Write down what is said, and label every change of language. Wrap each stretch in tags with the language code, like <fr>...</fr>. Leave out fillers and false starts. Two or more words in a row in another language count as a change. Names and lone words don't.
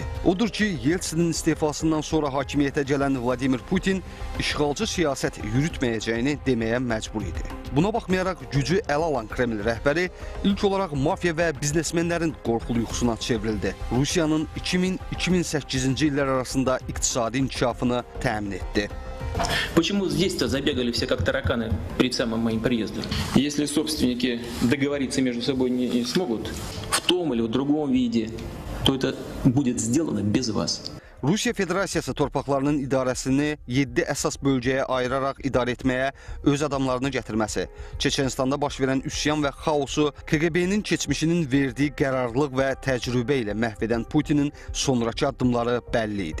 <az>Odur ki, Yeltsinin istifasından sonra hakimiyyətə gələn Vladimir Putin işğalcı siyasət yürütməyəcəyini deməyə məcbur idi. Buna baxmayaraq gücü ələ alan Kreml rəhbəri ilk olaraq mafiya və biznesmenlərin qorxulu yuxusuna çevrildi. Rusiyanın 2000-2008-ci illər arasında iqtisadi inkişafını təmin etdi.</az> <ru>Почему здесь-то забегали все как тараканы перед самым моим приездом? Если собственники договориться между собой не смогут в том или в другом виде, то это будет сделано без вас.</ru> <az>Rusiya Federasiyası torpaqlarının idarəsini 7 əsas bölgəyə ayıraraq idarə etməyə öz adamlarını gətirməsi, Çeçenistanda baş verən üsyan və xaosu KGB-nin keçmişinin verdiyi qərarlılıq və təcrübə ilə məhv edən Putinin sonrakı addımları bəlli idi.</az>